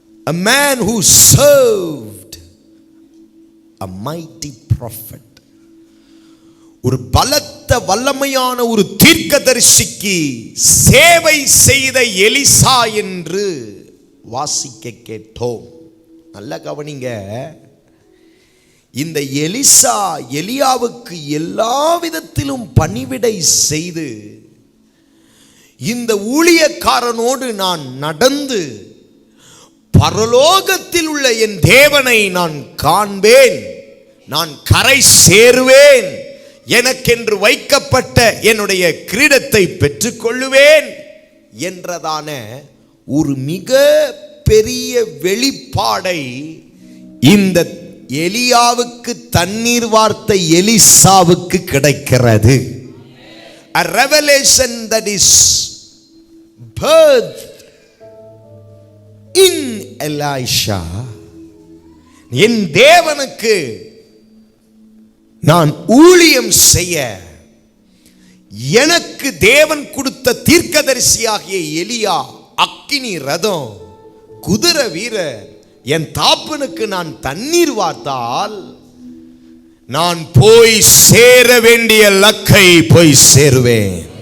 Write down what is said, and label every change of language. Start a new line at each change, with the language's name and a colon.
English: A man who served a mighty prophet.
Tamil: ஒரு பலத்த வல்லமையான ஒரு தீர்க்கதரிசிக்கு சேவை செய்த எலிசா என்று வாசிக்க கேட்டோம். நல்ல கவனிங்க. இந்த எலிசா எலியாவுக்கு எல்லா விதத்திலும் பணிவிடை செய்து இந்த ஊழியக்காரனோடு நான் நடந்து பரலோகத்தில் உள்ள என் தேவனை நான் காண்பேன், நான் கரை சேருவேன், எனக்கென்று வைக்கப்பட்ட என்னுடைய கிரீடத்தை பெற்றுக்கொள்ளுவேன் என்றதான ஒரு மிக பெரிய வெளிப்பாடை இந்த எலியாவுக்கு தண்ணீர் வார்த்தை எலிசாவுக்கு கிடைக்கிறது.
English: A revelation that is birthed in Elisha.
Tamil: என் தேவனுக்கு நான் ஊழியம் செய்ய எனக்கு தேவன் கொடுத்த தீர்க்கதரிசியாகிய எலியா அக்கினி ரதம், குதிரை வீரர், என் தாப்பனுக்கு நான் தண்ணீர் வார்த்தால் நான் போய் சேர வேண்டிய லக்கை போய் சேருவேன்.